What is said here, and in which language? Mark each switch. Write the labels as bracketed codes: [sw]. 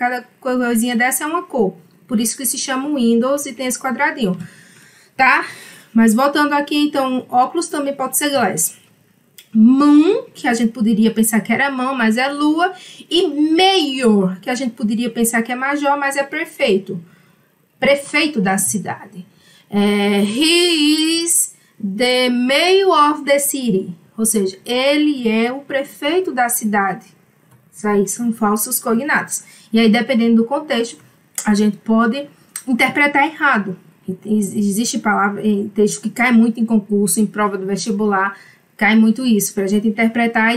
[pt] Cada coisinha dessa é uma cor. Por isso que se chama Windows e tem esse quadradinho, tá? Mas voltando aqui, então, óculos também pode ser glass. Moon, que a gente poderia pensar que era mão, mas é lua. E mayor, que a gente poderia pensar que é major, mas é prefeito. Prefeito da cidade. [en] He is the mayor of the city. [pt] Ou seja, ele é o prefeito da cidade. Isso aí são falsos cognatos. E aí, dependendo do contexto, a gente pode interpretar errado. Existe palavra, texto que cai muito em concurso, em prova do vestibular, cai muito isso, para a gente interpretar.